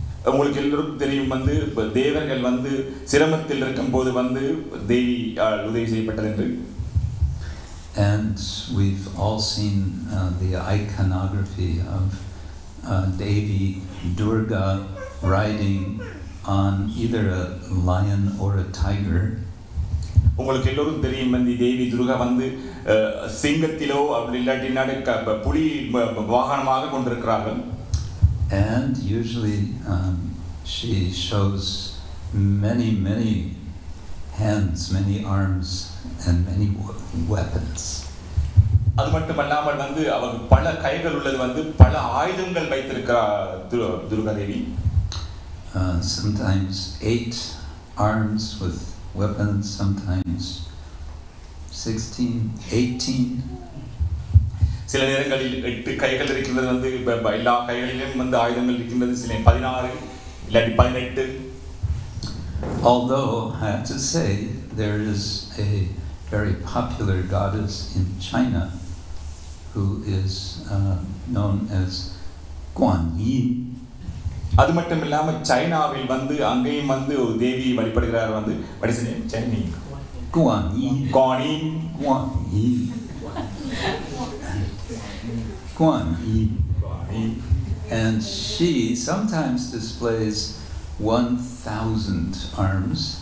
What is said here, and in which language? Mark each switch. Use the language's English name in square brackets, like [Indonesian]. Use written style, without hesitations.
[Tamil] உங்களுக்கு எல்லாருக்கும் தெரியும் வந்து தேவர்கள் வந்து சிரமத்தில் இருக்கும்போது வந்து தேவி உதவி செய்யப்பட்டது என்று. [English] And we've all seen the iconography of Devi Durga riding on either a lion or a tiger. [Tamil] உங்களுக்கு எல்லோருக்கும் தெரியும் வந்து தேவி துர்கா வந்து சிங்கத்திலோ அப்படி இல்லாட்டி புலி வாகனமாக கொண்டிருக்கிறார்கள். [English] And usually she shows many hands, many arms and many weapons. [Tamil] அது மட்டுமல்லாமல் வந்து அவர் பல கைகள் உள்ளது வந்து பல ஆயுதங்கள் வைத்திருக்கிறார் Durga Devi. [English] Sometimes 8 arms with weapons, sometimes 16, 18. [Tamil] சில நேரங்களில் 8 கைகள் இருக்கின்றது வந்து எல்லா கைகளிலும் வந்து ஆயுதங்கள் இருக்கின்றது, சில 16 இல்லாட்டி 18. [English] Although I have to say there is a very popular goddess in China who is known as Guan Yin. [Tamil] அது மட்டும் இல்லாம சைனாவில் வந்து அங்கேயும் வந்து ஒரு தேவி வழிபடுகிறார் வந்து [English] what is the name? Chinese Guan Yin. Guan Yin. Guan Yin. Guan Yin. And she sometimes displays 1,000 arms